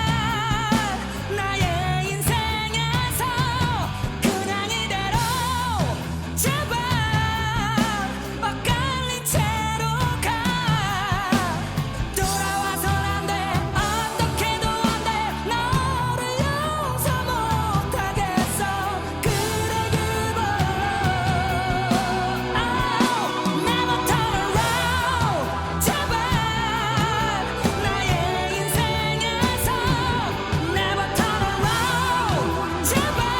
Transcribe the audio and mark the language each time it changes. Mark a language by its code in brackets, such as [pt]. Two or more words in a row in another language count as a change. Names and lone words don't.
[ko] 나의 인생에서 그냥 이대로 제발 엇갈린 채로 가 돌아와선 안 돼 어떻게도 안 돼 너를 용서 못하겠어 그래 그거 [en] Never turn around [ko] 제발 나의 인생에서 [en] Never turn around [ko] 제발